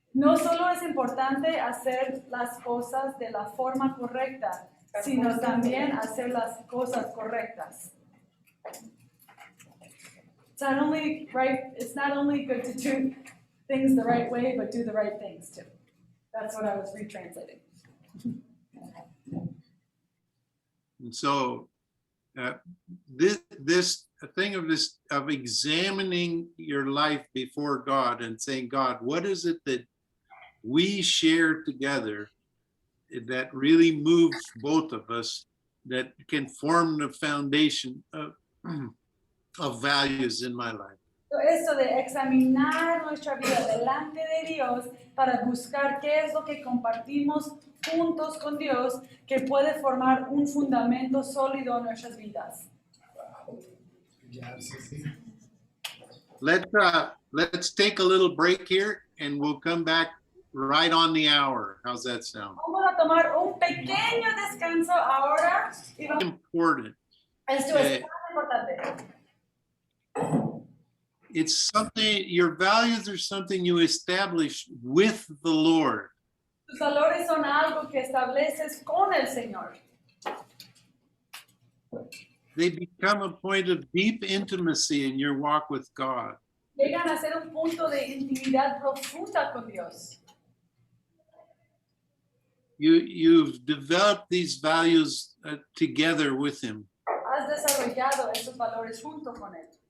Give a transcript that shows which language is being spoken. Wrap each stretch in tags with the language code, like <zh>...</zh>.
<es>No solo es importante hacer las cosas de la forma correcta, sino también hacer las cosas correctas.</es> <en>It's not only good to do things the right way, but do the right things too. That's what I was retranslating. and so this thing of examining your life before God and saying, God, what is it that we share together that really moves both of us, that can form the foundation of values in my life?</en> <es>Esto de examinar nuestra vida delante de Dios para buscar qué es lo que compartimos juntos con Dios que puede formar un fundamento sólido en nuestras vidas.</es> <en>Let's take a little break here and we'll come back right on the hour. How's that sound?</en> <es>Vamos a tomar un pequeño descanso ahora. Y vamos...</es> <en>Important.</en> <es>Esto es tan importante.</es> <en>It's something, your values are something you establish with the Lord.</en> <es>Tus valores son algo que estableces con el Señor.</es> <en>They become a point of deep intimacy in your walk with God.</en> <es>Llegan a ser un punto de intimidad profunda con Dios.</es> <en>You've developed these values together with him.</en> <es>Has desarrollado esos valores junto con Él.</es>